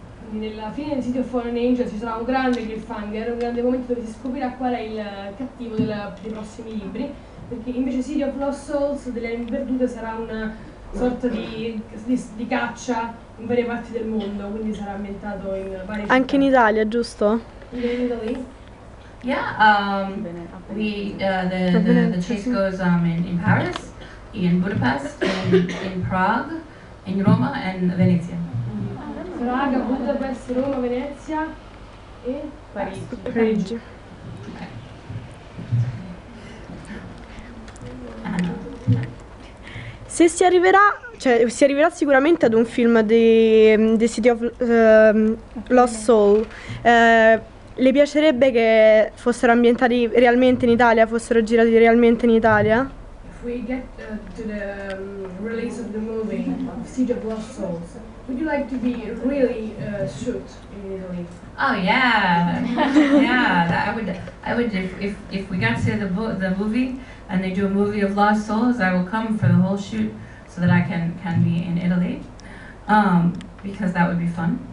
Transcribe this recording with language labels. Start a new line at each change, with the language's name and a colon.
Italian: Quindi nella fine di City of Fallen Angels ci sarà un grande cliffhanger, un grande momento dove si scoprirà qual è il cattivo dei prossimi libri, perché invece City of Lost Souls delle Anime Perdute sarà una sorta di caccia in varie parti del mondo, quindi sarà ambientato in varie città. Anche in Italia, giusto?
English: In Italy? Yeah, the chase goes in Paris, in Budapest, in Prague, in Roma, and Venezia.
Italian: Praga, Budapest, Roma, Venezia e Parigi. Se si arriverà sicuramente ad un film di City of Lost Soul, le piacerebbe che fossero ambientati realmente in Italia, fossero girati realmente in Italia?
English: If we get to the release of the movie of City of Lost Souls, would you like to be really shoot in Italy? Oh yeah, yeah. I would if we got to the movie and they do a movie of Lost Souls, I will come for the whole shoot so that I can be in Italy, because that would be fun.